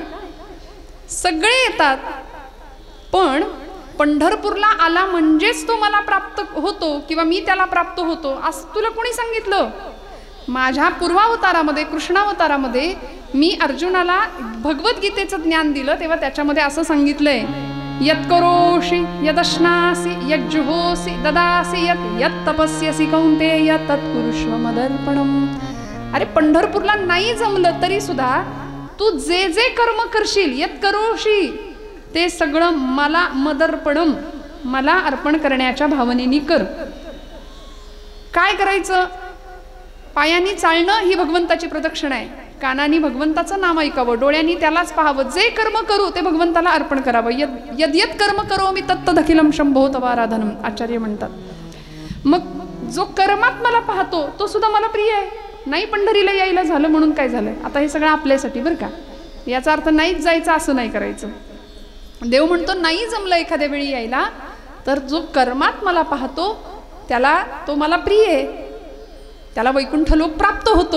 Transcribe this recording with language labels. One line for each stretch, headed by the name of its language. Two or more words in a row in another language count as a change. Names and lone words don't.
Marathi: सगळे येतात, पण पंढरपूरला आला म्हणजेच तो मला प्राप्त होतो किंवा मी त्याला प्राप्त होतो असं तुला कोणी सांगितलं? माझ्या पूर्वावतारामध्ये कृष्णावतारामध्ये मी अर्जुनाला भगवद्गीतेचं ज्ञान दिलं तेव्हा त्याच्यामध्ये असं सांगितलंय,
Sanskrit: यत्करोषि यदश्नासि यज्जुहोसि ददासि यत् तपस्यसि कौन्तेय तत्कुरुष्व मदर्पणम.
Marathi: अरे पंढरपूरला नाही जमलं तरी सुद्धा तू जे जे कर्म करशील यत्करोषि ते सगळं मला मदर्पणम, मला अर्पण करण्याच्या भावनेने कर. काय करायचं? पायांनी चालणं ही भगवंताची प्रदक्षिणा आहे, कानांनी भगवंताचं नाम ऐकावं, डोळ्यांनी त्यालाच पाहावं, जे कर्म करू ते भगवंताला अर्पण करावं.
Sanskrit: यद यद कर्म करो मी तत्तदखिलम शंभो तवाराधनम,
Marathi: आचार्य म्हणतात. मग जो कर्मात मला पाहतो तो सुद्धा मला प्रिय आहे. नाही पंढरीला यायला झालं म्हणून काय झालं, आता हे सगळं आपल्यासाठी बरं का, याचा अर्थ नाहीच जायचं असं नाही करायचं. देव म्हणतो नाही जमलं एखाद्या वेळी यायला तर जो कर्मात मला पाहतो त्याला तो मला प्रिय आहे, त्याला वैकुंठ लोक प्राप्त होतो.